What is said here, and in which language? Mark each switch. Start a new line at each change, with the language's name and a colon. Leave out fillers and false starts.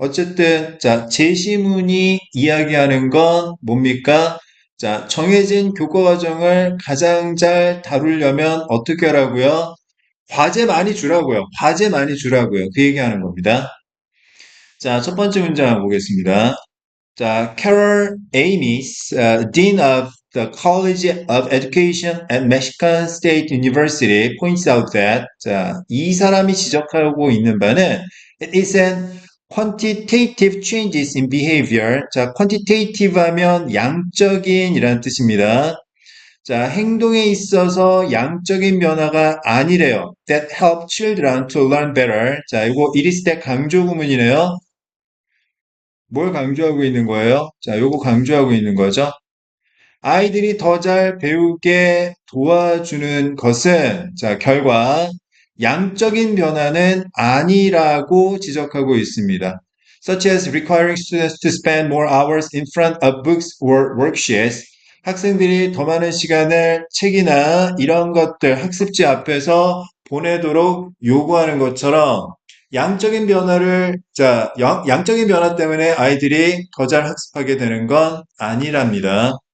Korean: 어쨌든, 자, 제시문이 이야기하는 건 뭡니까? 자, 정해진 교과 과정을 가장 잘 다루려면 어떻게 하라고요? 과제 많이 주라고요. 과제 많이 주라고요. 그 얘기하는 겁니다. 자, 첫 번째 문장 보겠습니다. 자,
English: Carol Amis, Dean of the College of Education at Michigan State University, points out that
Korean: 자, 이 사람이 지적하고 있는 바는
English: it is an quantitative changes in behavior.
Korean: 자, quantitative 하면 양적인이라는 뜻입니다. 자, 행동에 있어서 양적인 변화가 아니래요.
English: That help children to learn better.
Korean: 자, 이거 it is that 강조 구문이네요. 뭘 강조하고 있는 거예요? 자, 요거 강조하고 있는 거죠. 아이들이 더 잘 배우게 도와주는 것은, 자, 결과, 양적인 변화는 아니라고 지적하고 있습니다.
English: Such as requiring students to spend more hours in front of books or worksheets.
Korean: 학생들이 더 많은 시간을 책이나 이런 것들, 학습지 앞에서 보내도록 요구하는 것처럼 양적인 변화를, 자, 양적인 변화 때문에 아이들이 더 잘 학습하게 되는 건 아니랍니다.